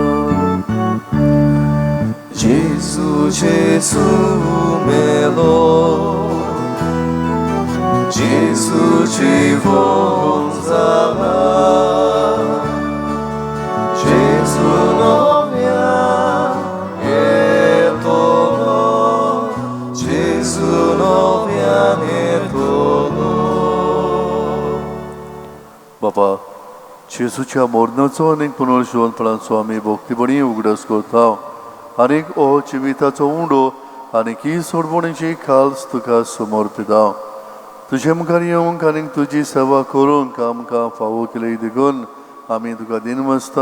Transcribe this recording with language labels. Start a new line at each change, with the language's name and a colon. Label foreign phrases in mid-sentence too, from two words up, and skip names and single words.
Konkani: Gesù, Gesù melo, Gesù ci vonzava, Gesù novia e todo, Gesù novia e todo. बापा जेसूच्या मरणाचो आनीक पुनर्जीवनपणाचो आमी भक्तीपणी उगडास करता. आनीक हो जिविताचो उंडो आनीक ही सोडवणेची खाल्स तुका समर्पिता. तुजे मुखार येवंक आनीक तुजी सेवा करूंक आमकां फावो केली देखून आमी तुका दिनवसता.